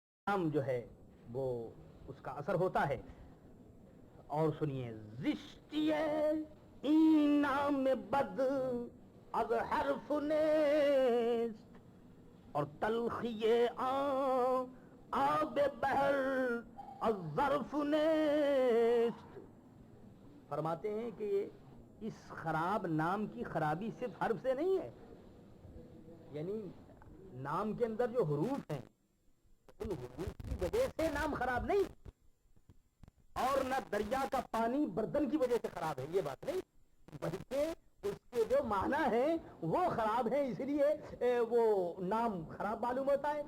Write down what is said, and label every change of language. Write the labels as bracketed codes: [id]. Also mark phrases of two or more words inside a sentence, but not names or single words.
[ur] نام جو ہے وہ اس کا اثر ہوتا ہے. اور سنیے, [fa] زشتی این نام بد از حرف نیست اور تلخی آب بحر از ظرف نیست. [ur] فرماتے ہیں کہ اس خراب نام کی خرابی صرف حرف سے نہیں ہے, یعنی نام کے اندر جو حروف ہیں ان حروف کی وجہ سے نام خراب نہیں, اور نہ دریا کا پانی برتن کی وجہ سے خراب ہے, یہ بات نہیں, بلکہ اس کے جو معنی ہیں وہ خراب ہیں, اس لیے وہ نام خراب معلوم ہوتا ہے.